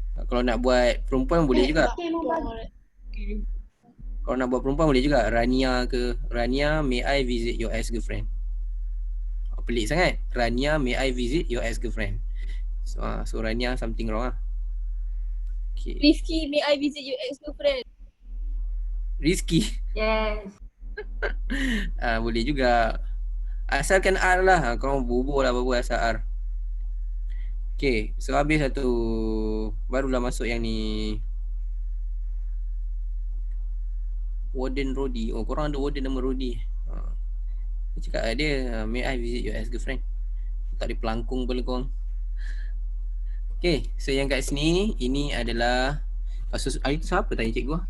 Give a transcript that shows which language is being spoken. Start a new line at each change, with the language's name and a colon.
Malay: Kalau nak buat perempuan boleh juga. Kalau nak buat perempuan boleh juga.
English: Rania ke, Rania, may I visit your ex-girlfriend?
Malay: Pelik sangat.
English: Rania, may I visit your ex-girlfriend? So Rania something wrong lah. Okay. Rizky, may I visit your ex-girlfriend? Rizky? Yes.
Malay: Boleh juga. Asalkan R lah. Kau bubur lah apa-apa asal R. Okay, so habis satu. Barulah masuk yang ni. Warden Rodi. Oh, korang ada warden nama Rodi. Dia cakap dia,
English: may I visit your ex-girlfriend?
Malay: Tak ada pelangkung pula korang. Okay, so yang kat sini, ini adalah hari tu siapa tanya cikgu?